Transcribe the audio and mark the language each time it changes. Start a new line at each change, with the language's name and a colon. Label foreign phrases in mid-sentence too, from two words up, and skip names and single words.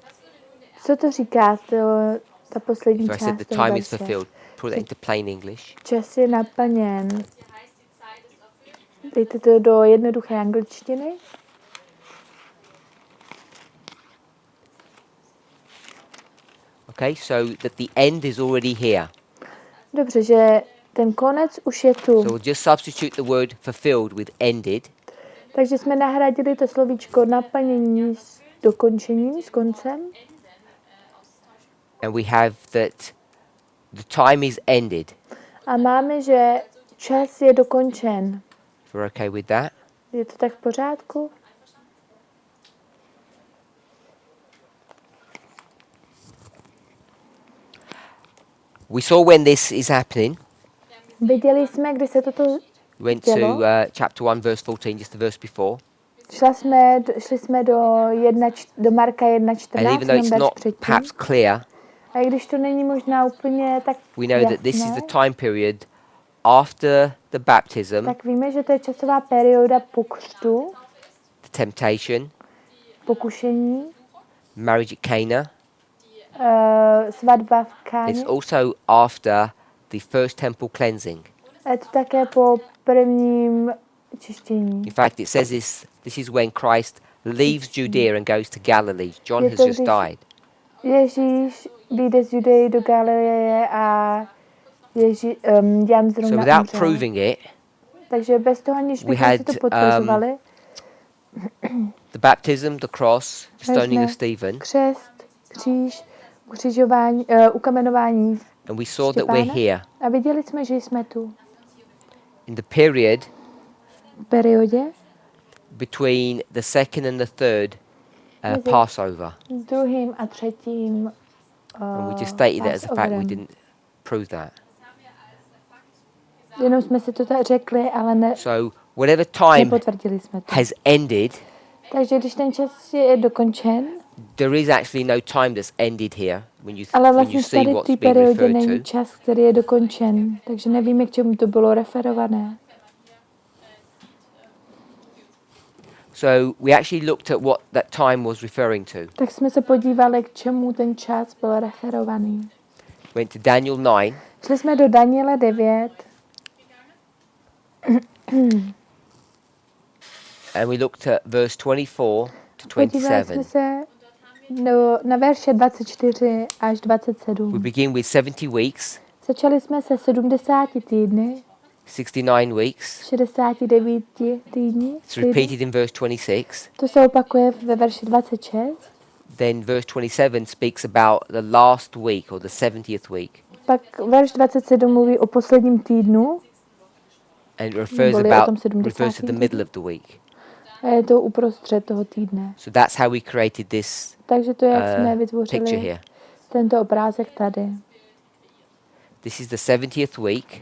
Czech: Co to říká, ta poslední
English: So I said
Czech: část
English: the
Czech: toho
English: time is
Czech: verše?
English: fulfilled. Put that into plain English.
Czech: Čas je naplněn. Dejte to do jednoduché angličtiny.
English: Okay, so that the end is already here.
Czech: Dobře, že ten konec už je tu.
English: So we'll just substitute the word fulfilled with ended.
Czech: Takže jsme nahradili to slovíčko naplnění s dokončením, s koncem.
English: And we have that the time is ended.
Czech: A máme, že čas je dokončen.
English: We're okay with that?
Czech: Je to tak v pořádku?
English: We saw when this is happening.
Czech: Viděli jsme, kdy se toto
English: We went to
Czech: dělo.
English: chapter 1, verse 14, just the verse before.
Czech: Šli jsme do Marka
English: And
Czech: 1.14,
English: even though it's
Czech: verš
English: not
Czech: předtím.
English: perhaps clear,
Czech: A i když to není možná úplně tak
English: we know that this is
Czech: jasné,
English: the time period after the baptism,
Czech: tak víme, že to je časová perioda po křtu,
English: the temptation,
Czech: pokušení,
English: marriage at Cana.
Czech: svatba v Káně.
English: It's also after the first temple cleansing.
Czech: A je to také po prvním čištění.
English: In fact, it says this is when Christ leaves Judea and goes to Galilee. John
Czech: Je
English: has
Czech: to,
English: just
Czech: když
English: died.
Czech: Ježíš vyjde z Judeji do Galileje a Jan
English: So
Czech: zrovna
English: without
Czech: umřel.
English: proving it,
Czech: Takže bez toho, aniž
English: we
Czech: bychom si to
English: had,
Czech: potvrzovali,
English: the baptism, the cross, the stoning of
Czech: jsme
English: Stephen,
Czech: křest, kříž, ukřižování, ukamenování
English: and we saw that we're
Czech: Štěpána.
English: here.
Czech: A viděli jsme, že jsme tu.
English: In the period
Czech: V periodě
English: between the second and the third
Czech: Mezi
English: Passover.
Czech: druhým a třetím
English: And we just stated it as a fact, we
Czech: Passoverem.
English: didn't prove that.
Czech: Jenom jsme si to tak řekli, ale
English: So whatever time
Czech: nepotvrdili jsme to.
English: has ended,
Czech: Takže když ten čas je dokončen,
English: there is actually no time that's ended here when you,
Czech: ale
English: when
Czech: vlastně
English: you see
Czech: tady v
English: what's
Czech: té
English: being
Czech: periodě
English: referred
Czech: není
English: to.
Czech: čas, který je dokončen. Takže nevíme, k čemu to bylo referované.
English: So we actually looked at what that time was referring to.
Czech: Tak jsme se podívali, k čemu ten čas byl referovaný.
English: Went to Daniel 9,
Czech: Šli jsme do Daniele 9
English: and we looked at verse 24 to
Czech: podívali jsme
English: 27.
Czech: se na verše 24 až 27.
English: We begin with 70 weeks,
Czech: Začali jsme se 70 týdny,
English: 69 weeks.
Czech: 69 týdny.
English: It's repeated in verse 26.
Czech: To se opakuje ve verši 26.
English: Then verse 27 speaks about the last week or the 70th week.
Czech: Pak verš 27 mluví o posledním týdnu.
English: And it refers
Czech: Neboli o tom
English: refers to the
Czech: 70.
English: middle of the week.
Czech: A je to uprostřed toho týdne.
English: So that's how we created this
Czech: Takže to je, jak jsme
English: picture
Czech: vytvořili
English: here.
Czech: tento obrázek tady.
English: This is the 70th week,